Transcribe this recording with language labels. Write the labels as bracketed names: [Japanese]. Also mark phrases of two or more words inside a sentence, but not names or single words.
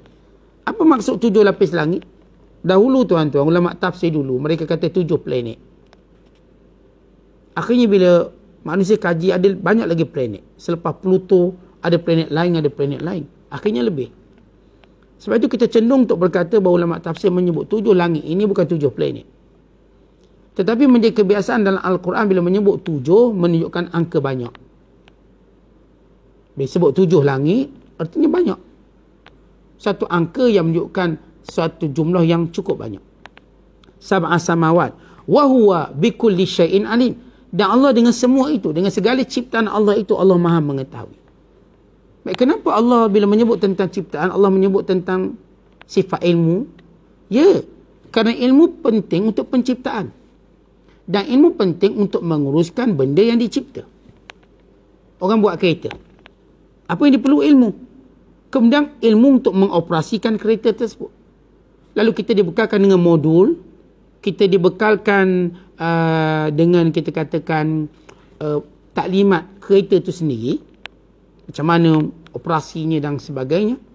[Malay] Apa maksud 7 lapis langit? Dahulu tuan-tuan, ulama tafsir dulu, mereka kata 7 planet. Akhirnya bila manusia kaji, ada banyak lagi planet. Selepas Pluto, ada planet lain, ada planet lain. Akhirnya lebih. Sebab itu kita cenderung untuk berkata bahawa ulama tafsir menyebut 7 langit ini bukan 7 planet. Tetapi menjadi kebiasaan dalam Al-Quran, bila menyebut 7, menunjukkan angka banyak. Bila sebut 7 langit, artinya banyak. Satu angka yang menunjukkan suatu jumlah yang cukup banyak. [Arabic] سبع سماوات وهو بكل شيء عليم, [Malay] dan Allah dengan semua itu, dengan segala ciptaan Allah itu, Allah Maha mengetahui. Baik, kenapa Allah bila menyebut tentang ciptaan, Allah menyebut tentang sifat ilmu? Ya, kerana ilmu penting untuk penciptaan, dan ilmu penting untuk menguruskan benda yang dicipta. Orang buat kereta, apa yang diperlu? Ilmu. Kemudian ilmu untuk mengoperasikan kereta tersebut. Lalu kita dibekalkan dengan modul, kita dibekalkan dengan kita katakan taklimat kereta itu sendiri, macam mana operasinya dan sebagainya.